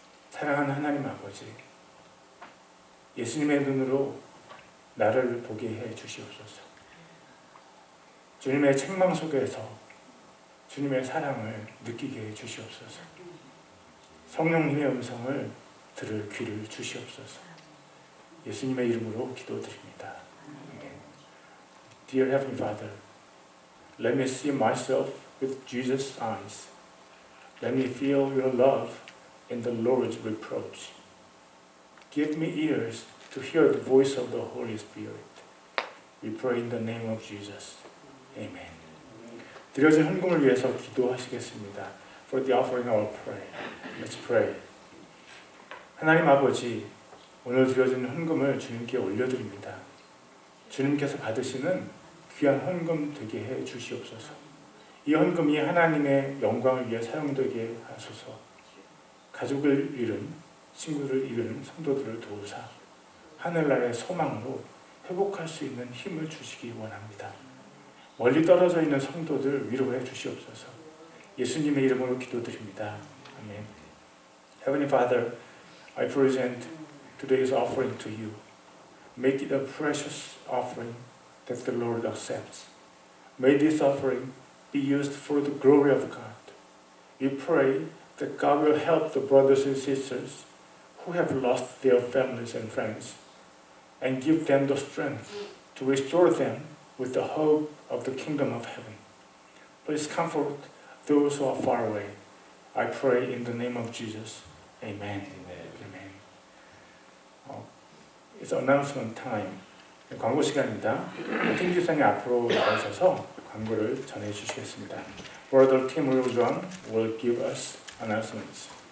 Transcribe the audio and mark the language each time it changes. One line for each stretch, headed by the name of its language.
Korean: 사랑하는 하나님 아버지, 예수님의 눈으로 나를 보게 해 주시옵소서. 주님의 책망 속에서 주님의 사랑을 느끼게 해 주시옵소서. 성령님의 음성을 들을 귀를 주시옵소서. 예수님의 이름으로 기도드립니다. 아멘.
English: Dear Heavenly Father, let me see myself with Jesus' eyes. Let me feel your love in the Lord's reproach. Give me ears to hear the voice of the Holy Spirit. We pray in the name of Jesus. Amen.
Korean: 드려진 헌금을 위해서 기도하시겠습니다.
English: For the offering I will pray. Let's pray.
Korean: 하나님 아버지, 오늘 드려진 헌금을 주님께 올려드립니다. 주님께서 받으시는 귀한 헌금 되게 해 주시옵소서. 이 헌금이 하나님의 영광을 위해 사용되게 하소서. 가족을 잃은, 친구를 잃은 성도들을 도우사 하늘나라의 소망으로 회복할 수 있는 힘을 주시기 원합니다. 멀리 떨어져 있는 성도들 위로해 주시옵소서. 예수님의 이름으로 기도드립니다. 아멘.
English: Heavenly Father, I present today's offering to you. Make it a precious offering that the Lord accepts. May this offering be used for the glory of God. We pray that God will help the brothers and sisters who have lost their families and friends and give them the strength to restore them with the hope of the kingdom of heaven. Please comfort those who are far away. I pray in the name of Jesus. Amen. Amen. It's announcement time.
Korean: 광고 시간입니다. 팀 기사님 앞으로 나오셔서 광고를 전해 주시겠습니다.
English: Brother Tim Wiljohn will give us announcements.